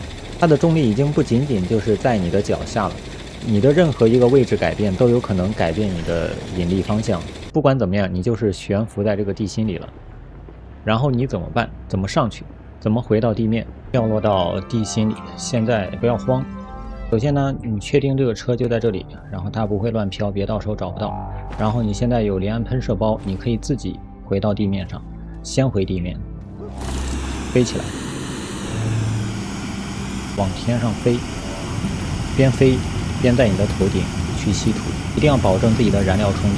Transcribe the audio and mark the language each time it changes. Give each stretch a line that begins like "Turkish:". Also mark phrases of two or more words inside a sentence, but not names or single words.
Chinese: 它的重力已經不僅僅就是在你的腳下了，你的任何一個位置改變都有可能改變你的引力方向。不管怎麼樣，你就是懸浮在這個地心裡了。然後你怎麼辦？怎麼上去？怎麼回到地面？掉落到地心裡。現在不要慌。首先呢，你確定這個車就在這裡，然後它不會亂飄，別到時候找不到。然後你現在有聯氨噴射包，你可以自己回到地面上，先回地面，飛起來，往天上飛，邊飛邊在你的頭頂去吸土，一定要保證自己的燃料充足。